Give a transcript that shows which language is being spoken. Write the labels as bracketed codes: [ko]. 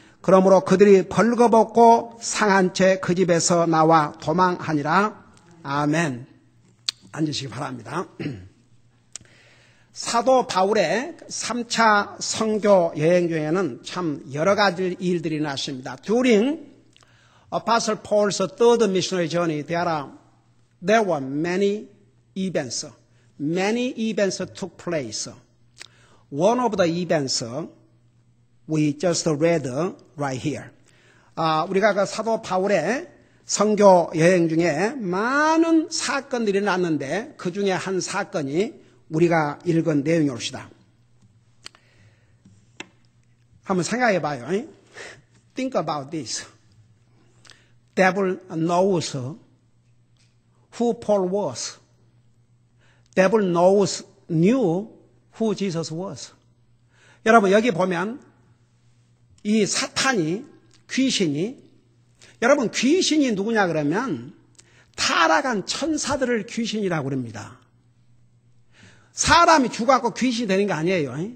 [ko] 그러므로 그들이 벌거벗고 상한 채 그 집에서 나와 도망하니라. 아멘. 앉으시기 바랍니다. 사도 바울의 3차 선교 여행 중에는 참 여러 가지 일들이 났습니다. [en] During Apostle Paul's third missionary journey, there were many events. Many events took place. One of the events we just read right here. [ko] 우리가 그 사도 바울의 선교 여행 중에 많은 사건들이 났는데 그 중에 한 사건이 우리가 읽은 내용이 옵시다. 한번 생각해 봐요. [en] Think about this. Devil knows who Paul was. Devil knew who Jesus was. [ko] 여러분 여기 보면 이 사탄이 귀신이 여러분 귀신이 누구냐 그러면 타락한 천사들을 귀신이라고 그럽니다. 사람이 죽어갖고 귀신이 되는 게 아니에요.